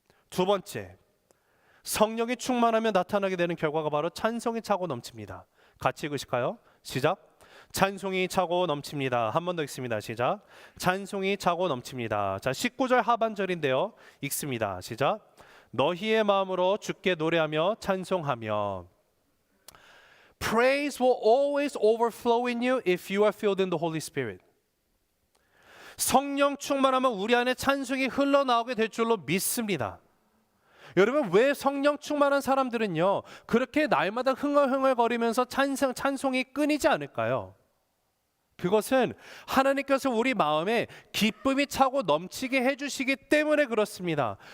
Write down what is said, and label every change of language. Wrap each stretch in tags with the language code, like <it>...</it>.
<ko>두 번째, 성령이 충만하면 나타나게 되는 결과가 바로 찬송이 차고 넘칩니다. 같이 읽으실까요? 시작. 찬송이 차고 넘칩니다. 한 번 더 읽습니다. 시작. 찬송이 차고 넘칩니다. 자, 19절 하반절인데요, 읽습니다. 시작. 너희의 마음으로 주께 노래하며 찬송하며.</ko> <en>Praise will always overflow in you if you are filled in the Holy Spirit.</en> <ko>성령 충만하면 우리 안에 찬송이 흘러나오게 될 줄로 믿습니다. 여러분, 왜 성령 충만한 사람들은요 그렇게 날마다 흥얼흥얼거리면서 찬송이 끊이지 않을까요? 그것은 하나님께서 우리 마음에 기쁨이 차고 넘치게 해주시기 때문에 그렇습니다.</ko>